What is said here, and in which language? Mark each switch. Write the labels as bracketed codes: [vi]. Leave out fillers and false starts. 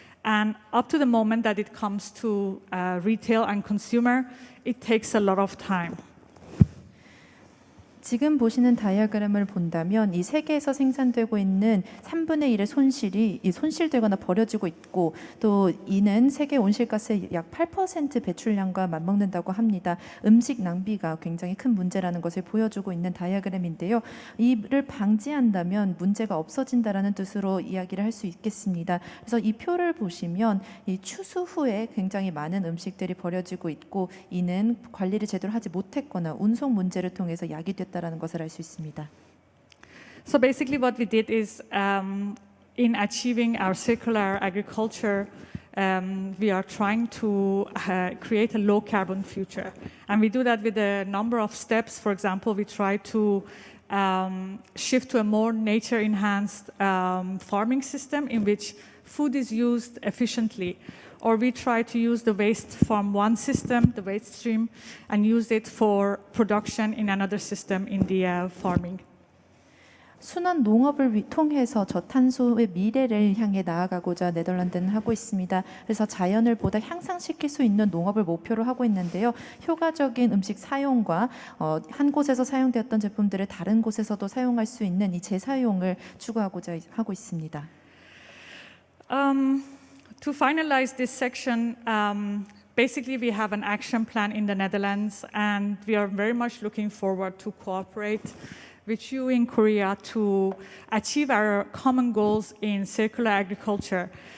[en] And up to the moment that it comes to retail and consumer, it takes a lot of time. [ko] 지금 보시는 다이어그램을 본다면 이 세계에서 생산되고 있는 3분의 1의 손실이 손실되거나 버려지고 있고 또 이는 세계 온실가스의 약 8% 배출량과 맞먹는다고 합니다. 음식 낭비가 굉장히 큰 문제라는 것을 보여주고 있는 다이어그램인데요. 이를 방지한다면 문제가 없어진다라는 뜻으로 이야기를 할 수 있겠습니다. 그래서 이 표를 보시면 이 추수 후에 굉장히 많은 음식들이 버려지고 있고 이는 관리를 제대로 하지 못했거나 운송 문제를 통해서 야기됐다 라는 것을 알 수 있습니다. [en] So basically what we did is in achieving our circular agriculture, we are trying to create a low carbon future. And we do that with a number of steps. For example, we try to shift to a more nature enhanced farming system in which food is used efficiently. or we try to use the waste from one system, the waste stream, and use it for production in another system in the farming. [ko] 순환 농업을 통해서 저탄소의 미래를 향해 나아가고자 네덜란드는 하고 있습니다. 그래서 자연을 보다 향상시킬 수 있는 농업을 목표로 하고 있는데요. 효과적인 음식 사용과 한 곳에서 사용되었던 제품들을 다른 곳에서도 사용할 수 있는 이 재사용을 추구하고자 하고 있습니다. [en] To finalize this section, basically we have an action plan in the Netherlands, and we are very much looking forward to cooperate with you in Korea to achieve our common goals in circular agriculture.